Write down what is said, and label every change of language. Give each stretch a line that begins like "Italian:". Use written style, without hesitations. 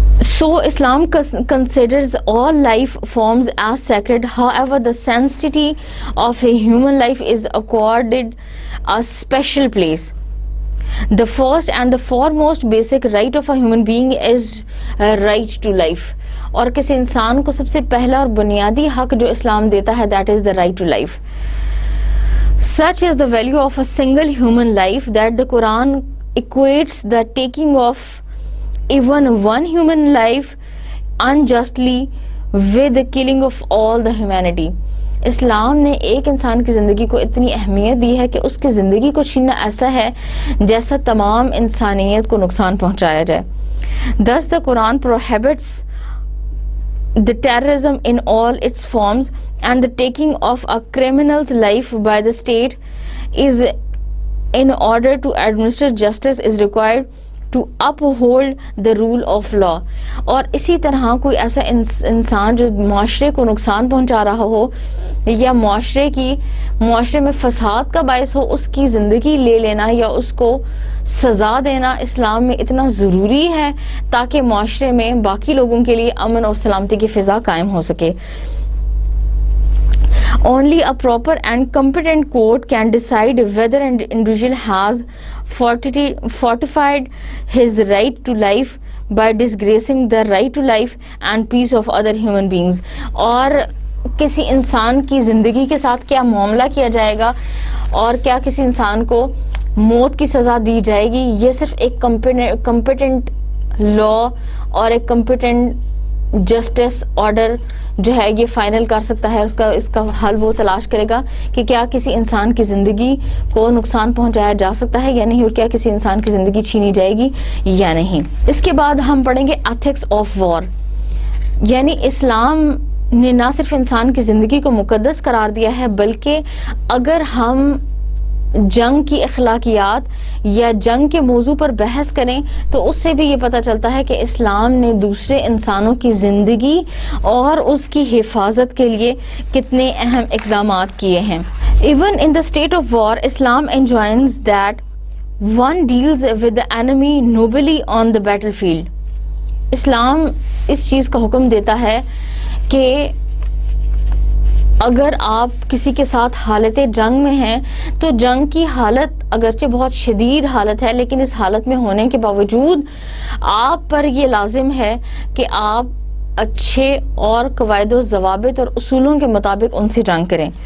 English: So Islam considers all life forms as sacred. However, the sanctity of a human life is accorded a special place. The first and the foremost basic right of a human being is a right to life.
Urdu: اور کسی انسان کو سب سے پہلا اور بنیادی حق جو اسلام دیتا ہے
English: that is the right to life. Such is the value of a single human life that the Quran equates the taking of even one human life unjustly with the killing of all the humanity.
Urdu: اسلام نے ایک انسان کی زندگی کو اتنی اہمیت دی ہے کہ اس کی زندگی کو چھیننا ایسا ہے جیسا تمام انسانیت کو نقصان پہنچایا جائے.
English: Thus the Quran prohibits the terrorism in all its forms, and the taking of a criminal's life by the state is in order to administer justice is required to uphold the rule of law.
Urdu: اور اسی طرح کوئی ایسا انسان جو معاشرے کو نقصان پہنچا رہا ہو یا معاشرے میں فساد کا باعث ہو، اس کی زندگی لے لینا یا اس کو سزا دینا اسلام میں اتنا ضروری ہے تاکہ معاشرے میں باقی لوگوں کے لیے امن اور سلامتی کی فضا قائم ہو سکے.
English: Only a proper and competent court can decide whether an individual has fortified his right to life by disgracing the right to life and peace of other human beings.
Urdu: اور کسی انسان کی زندگی کے ساتھ کیا معاملہ کیا جائے گا اور کیا کسی انسان کو موت کی سزا دی جائے گی، یہ صرف ایک کمپیٹنٹ لا اور ایک کمپیٹنٹ جسٹس آرڈر جو ہے یہ فائنل کر سکتا ہے. اس کا حل وہ تلاش کرے گا کہ کیا کسی انسان کی زندگی کو نقصان پہنچایا جا سکتا ہے یا نہیں، اور کیا کسی انسان کی زندگی چھینی جائے گی یا نہیں. اس کے بعد ہم پڑھیں گے ایتھکس آف وار. یعنی اسلام نے نہ صرف انسان کی زندگی کو مقدس قرار دیا ہے، بلکہ اگر ہم جنگ کی اخلاقیات یا جنگ کے موضوع پر بحث کریں تو اس سے بھی یہ پتہ چلتا ہے کہ اسلام نے دوسرے انسانوں کی زندگی اور اس کی حفاظت کے لیے کتنے اہم اقدامات کیے ہیں.
English: Even in the state of war, Islam enjoins that one deals with the enemy nobly on the battlefield.
Urdu: اسلام اس چیز کا حکم دیتا ہے کہ اگر آپ کسی کے ساتھ حالت جنگ میں ہیں تو جنگ کی حالت اگرچہ بہت شدید حالت ہے، لیکن اس حالت میں ہونے کے باوجود آپ پر یہ لازم ہے کہ آپ اچھے اور قواعد و ضوابط اور اصولوں کے مطابق ان سے جنگ کریں.